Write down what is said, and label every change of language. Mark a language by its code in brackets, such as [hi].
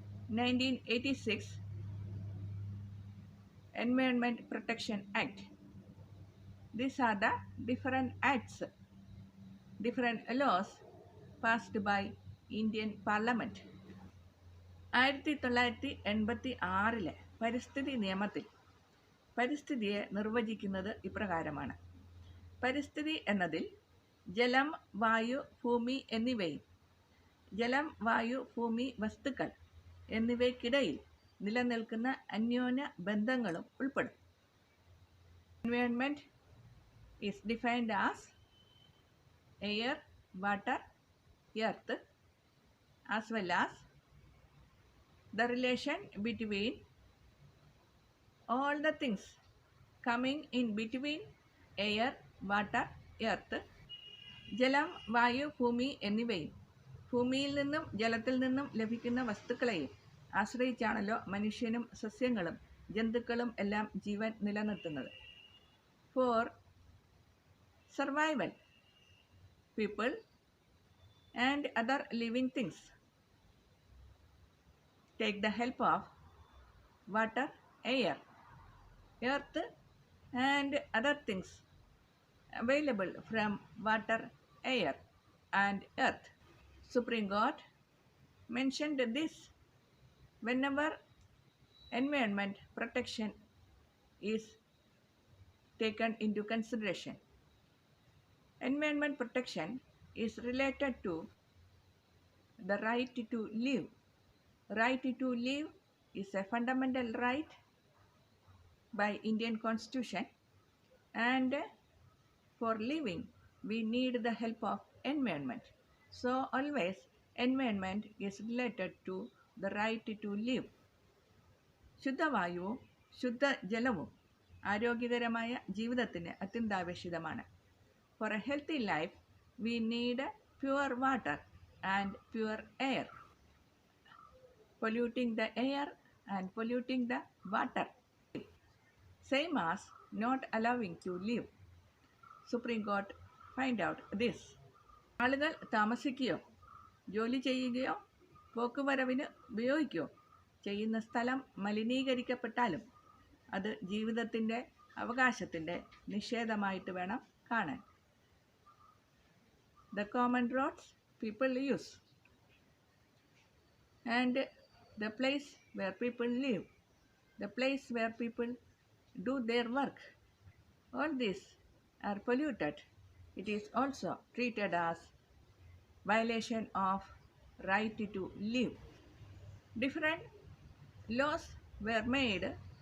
[en] 1986, Environment Protection Act. These are the different acts, different laws passed by Indian Parliament. [ml] 1986 പരിസ്ഥിതി നിയമത്തിൽ പരിസ്ഥിതിയെ നിർവചിക്കുന്നത് ഇപ്രകാരമാണ്. പരിസ്ഥിതി എന്നതിൽ ജലം, വായു, ഭൂമി എന്നിവയും ജലം, വായു, ഭൂമി, വസ്തുക്കൾ എന്നിവയ്ക്കിടയിൽ നിലനിൽക്കുന്ന അന്യോന്യ ബന്ധങ്ങളും ഉൾപ്പെടും. [en] Environment is defined as air, water, earth, as well as the relation between all the things coming in between air, water, earth. [ml] ജലം, വായു, ഭൂമി എന്നിവയും ഭൂമിയിൽ നിന്നും ജലത്തിൽ നിന്നും ലഭിക്കുന്ന വസ്തുക്കളെയും ആശ്രയിച്ചാണല്ലോ മനുഷ്യനും സസ്യങ്ങളും ജന്തുക്കളും എല്ലാം ജീവൻ നിലനിർത്തുന്നത്. [en] For survival, people and other living things take the help of water, air, earth and other things available from water, air and earth. Supreme Court mentioned this whenever environment protection is taken into consideration. Environment protection is related to the right to live. Right to live is a fundamental right by Indian Constitution, and for living we need the help of environment. So always environment is related to the right to live. [ml] ശുദ്ധവായുവും ശുദ്ധജലവും ആരോഗ്യകരമായ ജീവിതത്തിന് അത്യന്താപേക്ഷിതമാണ്. [en] For a healthy life, we need pure water and pure air. Polluting the air and polluting the water, same as not allowing to live. Supreme Court find out this. [ml] ആളുകൾ താമസിക്കുകയോ ജോലി ചെയ്യുകയോ പോക്കുവരവിന് ഉപയോഗിക്കുകയോ ചെയ്യുന്ന സ്ഥലം മലിനീകരിക്കപ്പെട്ടാലും അത് ജീവിതത്തിൻ്റെ അവകാശത്തിൻ്റെ നിഷേധമായിട്ട് വേണം കാണാൻ. [en] The common roads people use and the place where people live, the place where people do their work, all these are polluted. It is also treated as violation of right to live. Different laws were made